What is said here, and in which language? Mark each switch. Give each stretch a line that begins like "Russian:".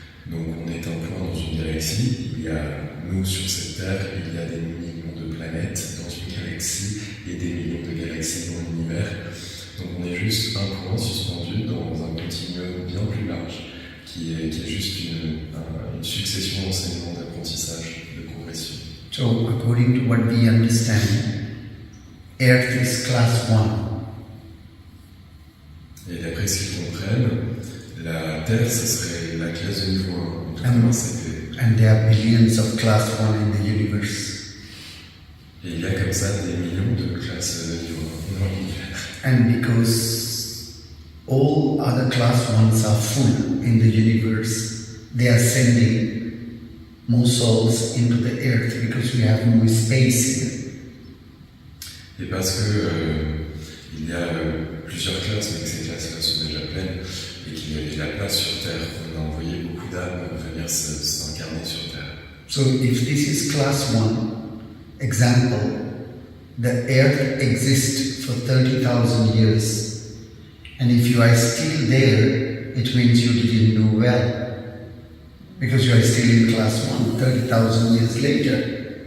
French: Donc on est un point dans une galaxie, il y a nous sur cette Terre, il y a des millions de planètes dans une galaxie et des millions de galaxies dans l'univers. Donc on est juste un point suspendu dans un continuum bien plus large qui est juste une succession d'enseignements, d'apprentissage, de progression.
English: So according to what we understand, Earth is class 1.
French: Et d'après ce qu'ils comprennent, la Terre, ce serait la classe de niveau 1.
English: And there are billions of class 1 in the universe.
French: Et il y a comme ça des millions de classes de niveau 1 dans l'univers.
English: And because all other class 1s are full in the universe, they are sending more souls into the earth because we have more space here.
French: Et parce que il y a plusieurs classes, mais que ces classes-là sont déjà pleines, et qu'il y avait de la place sur Terre, on a envoyé beaucoup d'âmes venir s'incarner sur Terre.
English: So if this is class 1, example, the earth exists for 30,000 years, and if you are still there, it means you didn't do well, because you are still in class 1, 30,000 years later.